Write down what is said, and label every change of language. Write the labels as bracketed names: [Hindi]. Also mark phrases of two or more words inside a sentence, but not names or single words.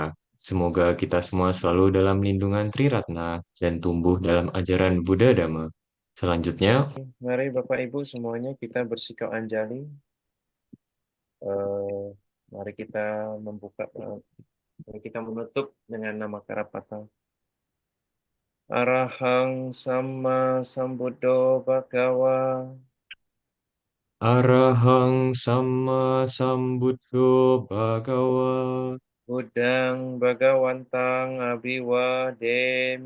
[Indonesian] Semoga kita semua selalu dalam lindungan Tri Ratna dan tumbuh dalam ajaran Buddha Dhamma. Selanjutnya, Mari Bapak Ibu semuanya kita bersikap anjali. Eh, mari kita membuka, mari kita menutup dengan nama Karapata. [Pali] Arahang Sama Sambuddho Bhagawa. Arahang Sama Sambuddho Bhagawa. Buddhang Bhagawantang Abhiwademi.